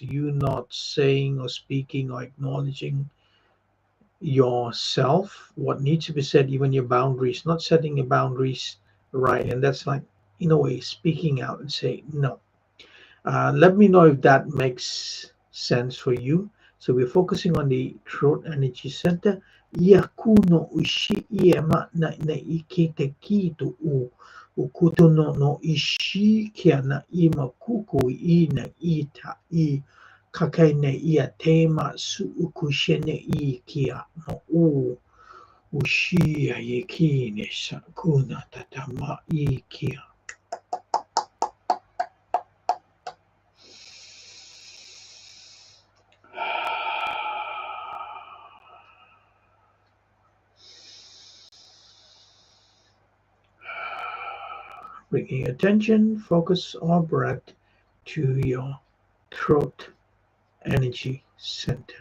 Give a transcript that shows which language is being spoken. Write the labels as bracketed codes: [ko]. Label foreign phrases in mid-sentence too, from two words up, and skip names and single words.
[en] You not saying or speaking or acknowledging yourself, what needs to be said, even your boundaries, not setting your boundaries right, and that's like in a way speaking out and say no. Let me know if that makes sense for you. So we're focusing on the throat energy center. Yakuno ushi iema na ikete kitu u ukuto no ishi kia na ima kuku I na ita I kakai ne ia tema su ukushene I kia no u ushi ya ki ne sakuna tatama I kia. Bringing attention, focus, or breath to your throat energy center.